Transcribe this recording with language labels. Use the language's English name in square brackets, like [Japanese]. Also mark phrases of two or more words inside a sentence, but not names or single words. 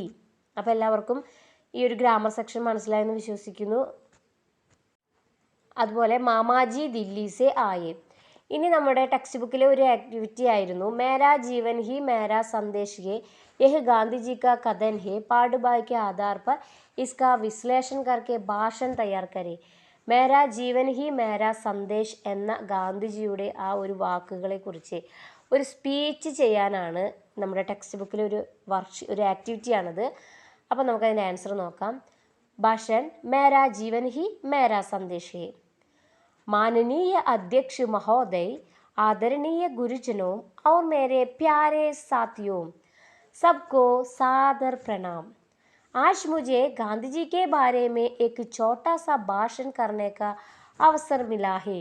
[Malayalam] അപ്പോൾ എല്ലാവർക്കും ഈ ഒരു [English] grammar section [Malayalam] മനസ്സിലായെന്ന് വിശ്വസിക്കുന്നു. [Hindi] അതുപോലെ मामाजी दिल्ली से आये. [Malayalam] ഇനി നമ്മുടെ [English] text book [Malayalam] ഒരു ആക്ടിവിറ്റി ആയിരുന്നു [Hindi] मेरा जीवन ही मेरा संदेश है, यह गांधीजी का कथन है, पाठभाग के आधार पर इसका विश्लेषण करके भाषण तैयार करें. मेरा जीवन ही मेरा संदेश [Malayalam] എന്ന ഗാന്ധിജിയുടെ ആ ഒരു വാക്കുകളെ കുറിച്ച് ഒരു സ്പീച്ച് ചെയ്യാനാണ് നമ്മുടെ [English] text book [Malayalam] ഒരു ആക്ടിവിറ്റിയാണത്. അപ്പോൾ നമുക്കതിൻ്റെ ആൻസർ നോക്കാം. [Hindi] भाषण मेरा जीवन ही मेरा संदेश है. माननीय अध्यक्ष महोदय, आदरणीय गुरुजनों और मेरे प्यारे साथियों, सबको सादर प्रणाम. आज मुझे गांधी जी के बारे में एक छोटा सा भाषण करने का अवसर मिला है.